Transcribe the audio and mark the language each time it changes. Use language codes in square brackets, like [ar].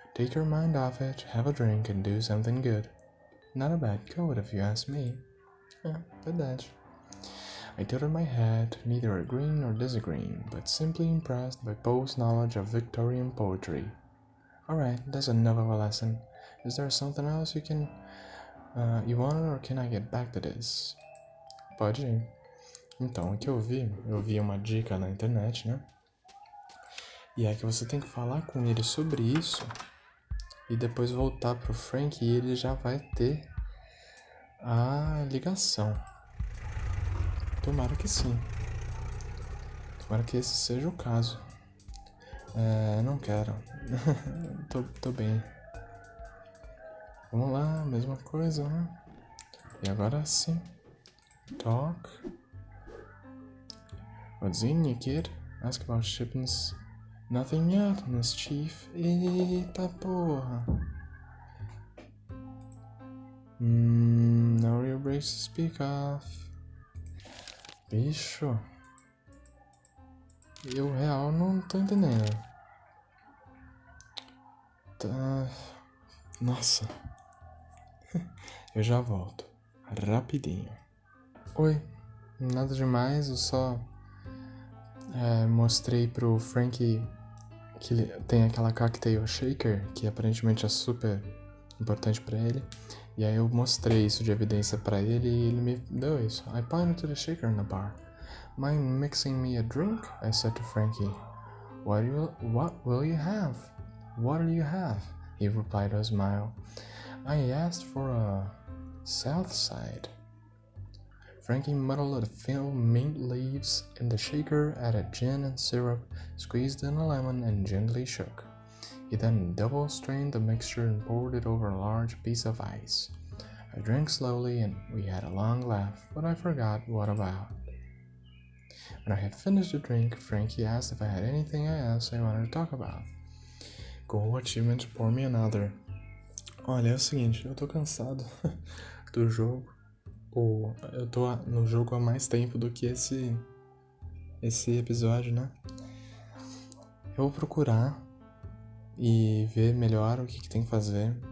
[en] Take your mind off it, have a drink, and do something good. Not a bad code if you ask me. Verdade. I tilted my head, neither agreeing nor disagreeing, but simply impressed by Poe's knowledge of Victorian poetry. Alright, that's enough of a lesson. Is there something else you want, or can I get back to this? [pt] Pode ir. Então, o que eu vi uma dica na internet, né? E é que você tem que falar com ele sobre isso e depois voltar pro Frank e ele já vai ter a ligação. Tomara que sim. Tomara que esse seja o caso. Não quero. tô bem. Vamos lá, mesma coisa, né? E agora sim. Talk. [en] What's in, you kid? Ask about shipments. Nothing yet, Miss Chief. [pt] Eita porra. [en] No real breaks to speak of. [pt] Bicho. Eu real não tô entendendo. Tá. Nossa. Eu já volto. Rapidinho. Oi. Nada demais, eu só mostrei pro Frank que ele tem aquela cocktail shaker que aparentemente é super importante pra ele. E aí eu mostrei isso de evidência pra ele e ele me deu isso. [en] I pointed to the shaker in the bar. Mind mixing me a drink? I said to Frankie. What will you have? What'll you have? He replied with a smile. I asked for a south side. Frankie muddled a few mint leaves in the shaker, added gin and syrup, squeezed in a lemon, and gently shook. He then double-strained the mixture and poured it over a large piece of ice. I drank slowly, and we had a long laugh, but I forgot what about. When I had finished the drink, Frankie asked if I had anything else I wanted to talk about. Goal achievement, pour me another. [pt] Olha, é o seguinte, eu tô cansado do jogo. Eu tô no jogo há mais tempo do que esse episódio, né? Eu vou procurar e ver melhor o que tem que fazer.